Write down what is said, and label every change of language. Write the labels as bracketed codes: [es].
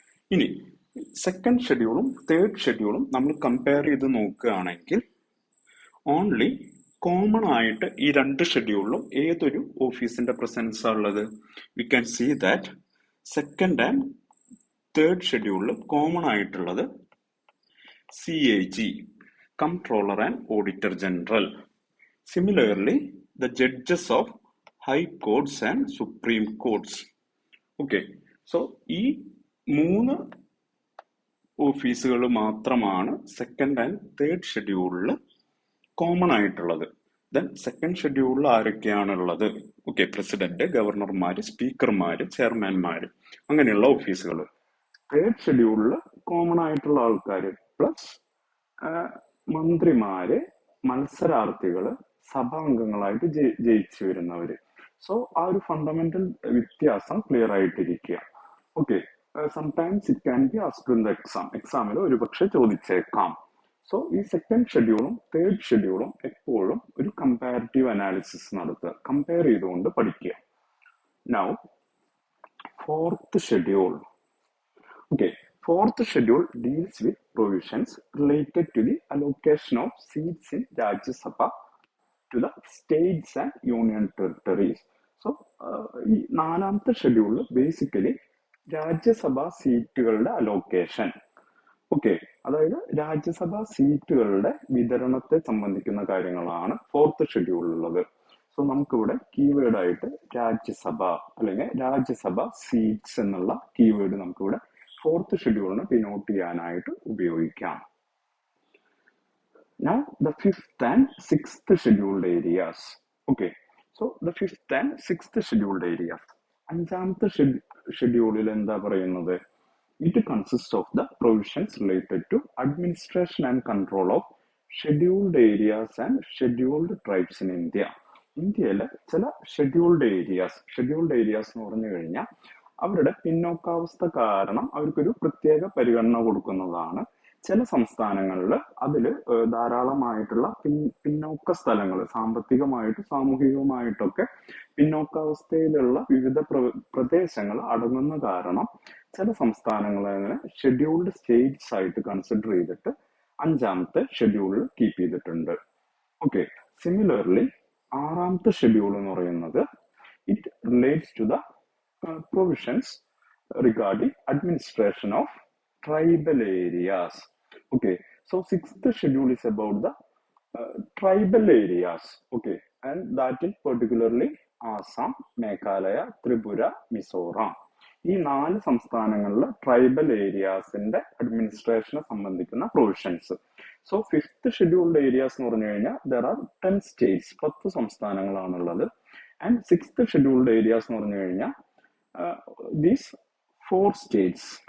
[ml] ഇനി second ഷെഡ്യൂളും third ഷെഡ്യൂളും നമ്മൾ compare ചെയ്ത് നോക്കുകയാണെങ്കിൽ ഓൺലി കോമൺ ആയിട്ട് ഈ രണ്ട് ഷെഡ്യൂളിലും ഏതൊരു ഓഫീസിന്റെ പ്രസൻസ് ഉള്ളത്? [en] we can see that [ml] second and third ഷെഡ്യൂളിൽ കോമൺ ആയിട്ടുള്ളത് CAG, comptroller and auditor general. [en] Similarly, the judges of high courts and supreme courts. [ml] Okay, so ഈ മൂന്ന് ഓഫീസുകൾ മാത്രമാണ് സെക്കൻഡ് ആൻഡ് തേർഡ് ഷെഡ്യൂളിൽ കോമൺ ആയിട്ടുള്ളത്. ദെൻ സെക്കൻഡ് ഷെഡ്യൂളിൽ ആരൊക്കെയാണുള്ളത്? ഓക്കെ, പ്രസിഡന്റ്, ഗവർണർമാര്, സ്പീക്കർമാര്, ചെയർമാൻമാര്, അങ്ങനെയുള്ള ഓഫീസുകൾ. തേർഡ് ഷെഡ്യൂളിൽ കോമൺ ആയിട്ടുള്ള ആൾക്കാർ പ്ലസ് മന്ത്രിമാര്, മത്സരാർത്ഥികള്, സഭാംഗങ്ങളായിട്ട് ജയിച്ചു വരുന്നവര്. സോ ആ ഒരു ഫണ്ടമെന്റൽ വ്യത്യാസം ക്ലിയർ ആയിട്ടിരിക്കുക. [en] okay, sometimes it can be asked in the എക്സാമിൽ [ml] ഒരുപക്ഷെ ചോദിച്ചേക്കാം. സോ ഈ സെക്കൻഡ് ഷെഡ്യൂളും തേർഡ് ഷെഡ്യൂളും എപ്പോഴും ഒരു കമ്പാരിറ്റീവ് അനാലിസിസ് നടത്തുക, കമ്പയർ ചെയ്തുകൊണ്ട് പഠിക്കുക. [en] Now fourth schedule. Okay, fourth schedule deals with provisions related to the allocation of seats in Rajya Sabha to the states and union territories. [ml] So, ഈ നാലാമത്തെ ഷെഡ്യൂളിൽ basically രാജ്യസഭാ സീറ്റുകളുടെ allocation, okay, അതായത് രാജ്യസഭാ സീറ്റുകളുടെ വിതരണത്തെ സംബന്ധിക്കുന്ന കാര്യങ്ങളാണ് ഫോർത്ത് ഷെഡ്യൂളിലുള്ളത്. സോ നമുക്കിവിടെ കീവേഡ് ആയിട്ട് രാജ്യസഭ അല്ലെങ്കിൽ രാജ്യസഭ സീറ്റ്സ് എന്നുള്ള കീവേഡ് നമുക്കിവിടെ ഫോർത്ത് ഷെഡ്യൂളിന് ഡിനോട്ട് ചെയ്യാനായിട്ട് ഉപയോഗിക്കാം. [en] Now the fifth and sixth scheduled areas. Okay, so the fifth and sixth scheduled areas. [ml] അഞ്ചാമത്തെ ഷെഡ്യൂളിൽ എന്താ പറയുന്നത്? [en] It consists of the provisions related to administration and control of scheduled areas and scheduled tribes in India. [ml] ഇന്ത്യയിലെ ചില scheduled areas എന്ന് പറഞ്ഞു കഴിഞ്ഞാൽ അവരുടെ പിന്നോക്കാവസ്ഥ കാരണം അവർക്കൊരു പ്രത്യേക പരിഗണന കൊടുക്കുന്നതാണ്. ചില സംസ്ഥാനങ്ങളിൽ അതിൽ ധാരാളമായിട്ടുള്ള പിന്നോക്ക സ്ഥലങ്ങൾ, സാമ്പത്തികമായിട്ടും സാമൂഹികമായിട്ടൊക്കെ പിന്നോക്കാവസ്ഥയിലുള്ള വിവിധ പ്രദേശങ്ങൾ അടങ്ങുന്ന കാരണം ചില സംസ്ഥാനങ്ങളെ ഷെഡ്യൂൾഡ് സ്റ്റേറ്റ്സ് ആയിട്ട് കൺസിഡർ ചെയ്തിട്ട് അഞ്ചാമത്തെ ഷെഡ്യൂളിൽ കീപ്പ് ചെയ്തിട്ടുണ്ട്. [en] okay, similarly [ml] ആറാമത്തെ ഷെഡ്യൂൾ എന്ന് പറയുന്നത് [en] It relates to the provisions regarding administration of tribal areas. Okay, so sixth schedule is about the tribal areas. Okay, and that is particularly Assam, Meghalaya, Tripura, Mizoram. [ml] ഈ 4 സംസ്ഥാനങ്ങളിലെ tribal ഏരിയാസിന്റെ അഡ്മിനിസ്ട്രേഷനെ സംബന്ധിക്കുന്ന provisions. So fifth scheduled areas എന്ന് പറഞ്ഞു കഴിഞ്ഞാൽ [en] there are 10 states, [ml] 10 സംസ്ഥാനങ്ങളാണുള്ളത്. [en] and sixth scheduled areas [ml] എന്ന് പറഞ്ഞു കഴിഞ്ഞാൽ [en] these 4 states.